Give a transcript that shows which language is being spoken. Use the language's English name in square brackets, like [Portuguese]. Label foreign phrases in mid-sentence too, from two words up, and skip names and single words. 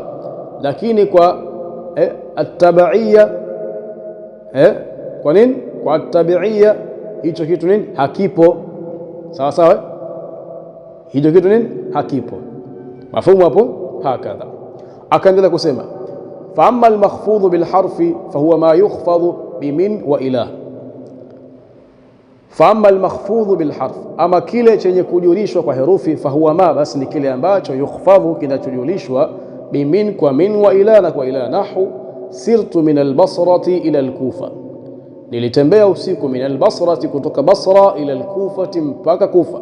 [Swahili] Lakini kwa at-tabi'iyya kwa nini? Kwa at-tabi'iyya hicho kitu nini? Hakipo, sawa sawa. Hicho kitu nini? Hakipo. Mafumu hapo. Hakadha akaendelea kusema [Arabic] فأما المخفوض بالحرف فهو ما يخفض بمن وإلى. فأما المخفوض بالحرف, [Swahili] ama kile chenye kujulishwa kwa herufi, [Arabic] فهو ما, [Swahili] basi ni kile ambacho yukhfadhu, kinachojulishwa [Arabic] بمن, [Swahili] kwa min, [Arabic] وإلى, [Swahili] na kwa ila. [Arabic] نحو سرت من البصرة إلى الكوفة, [Swahili] nilitembea usiku [Arabic] من البصرة, [Swahili] kutoka Basra, [Arabic] إلى الكوفة, [Swahili] mpaka Kufa.